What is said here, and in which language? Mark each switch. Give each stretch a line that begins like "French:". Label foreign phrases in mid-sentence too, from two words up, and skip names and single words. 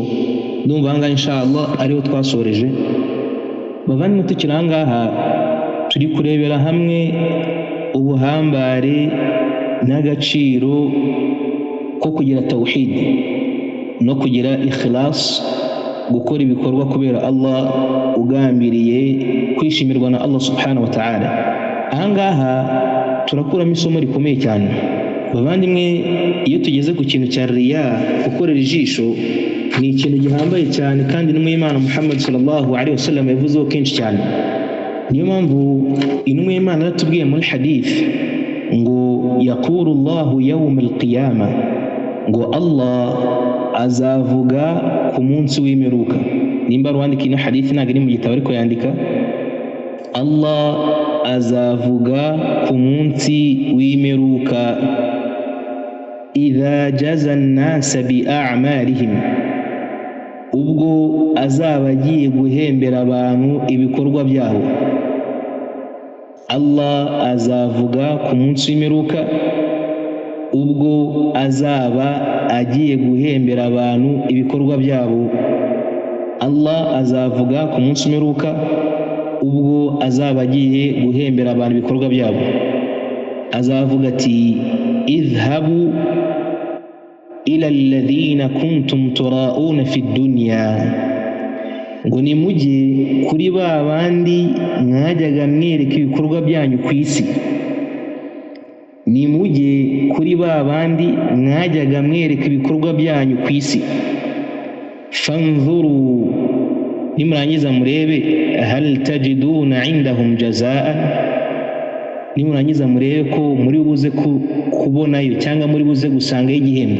Kinyarwanda: Ndumva ngaha inshallah ariho twasoreje. Bavandimwe, tukiri ahangaha turi kurebera hamwe ubuhambare n'agaciro ko kugira tawhid no kugira ikhlas, gukora ibikorwa kubera Allah ugambiriye kwishimirwa na
Arabic: الله سبحانه وتعالى.
Kinyarwanda: Ahangaha turakuramo isomo rikomeye cyane. Bavandimwe, iyo tugeze ku kintu cya riya, gukorera ijisho, ni ikintu gihambaye cyane kandi intumwa y'Imana Muhammad
Arabic: صلى الله عليه وسلم
Kinyarwanda: yavuzeho kenshi cyane. Niyo mpamvu intumwa y'Imana yaratubwiye muri hadith ngo
Arabic: يقول الله يوم القيامة,
Kinyarwanda: ngo Allah azavuga ku munsi w'imperuka. Nimba wandika ino hadith ntabwo iri mu gitabo ariko yandika, Allah azavuga ku munsi w'imperuka,
Arabic: إذا جزى الناس بأعمالهم,
Kinyarwanda: ubwo azaba agiye guhembera abantu ibikorwa byabo. Allah azavuga ku munsi w'imperuka ubwo azaba agiye guhembera abantu ibikorwa byabo. Allah azavuga ku munsi w'imperuka ubwo azaba agiye guhembera abantu ibikorwa byabo. Azavuga ati
Arabic: اذهبوا إلى الذين كنتم تراءون في الدنيا,
Kinyarwanda: ngo nimujye kuri ba bandi mwajyaga mwereka ibikorwa byanyu ku isi. Nimujye kuri ba bandi mwajyaga mwereka ibikorwa byanyu ku isi. Fanzuru, nimurangiza murebe,
Arabic: هل تجدون عندهم جزاء,
Kinyarwanda: nimurangiza murebe ko muri buze kubonayo cyangwa muri buze gusangayo igihembo.